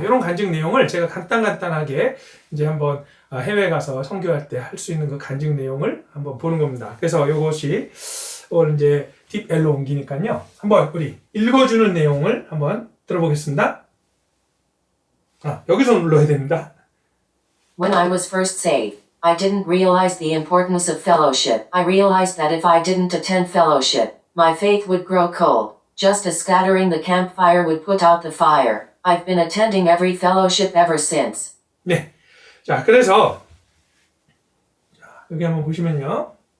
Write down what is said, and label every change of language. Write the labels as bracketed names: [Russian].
[Korean] 이런 간증 내용을 제가 간단하게 이제 한번 해외 가서 선교할 때 할 수 있는 그 간증 내용을 한번 보는 겁니다. 그래서 이것이 오늘 이제 딥L로 옮기니까요. 한번 우리 읽어주는 내용을 한번 들어보겠습니다. 여기서 눌러야 됩니다. [English] When I was first saved, I didn't realize the importance of fellowship. I realized that if I didn't attend fellowship, my faith would grow cold, just as scattering the campfire would put out the fire. I've been attending every fellowship ever since. [Korean] 네. 자, 그래서 여기 한번 보시면요.